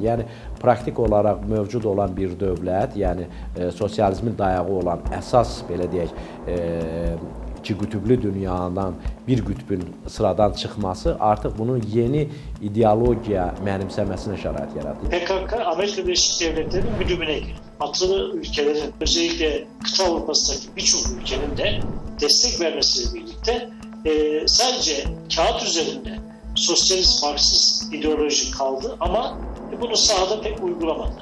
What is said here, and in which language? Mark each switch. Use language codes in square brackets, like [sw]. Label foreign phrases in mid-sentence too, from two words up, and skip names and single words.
[az] Yəni praktik olaraq mövcud olan bir dövlət, yəni sosializmin dayağı olan əsas, belə deyək, iki qütüblü dünyadan bir qütbün sıradan çıxması artıq bunun yeni ideologiya mənimsəməsinə şərait yaradır. [tr] PKK Amerika Birleşik Devletleri'nin güdümüne girdi. Batılı ülkelerin, özellikle kıta Avrupa'sındaki birçok ülkenin de destek vermesiyle birlikte sadece kağıt üzerinde sosyalist, marksist ideoloji kaldı ama bunu sahada pek uygulamadı.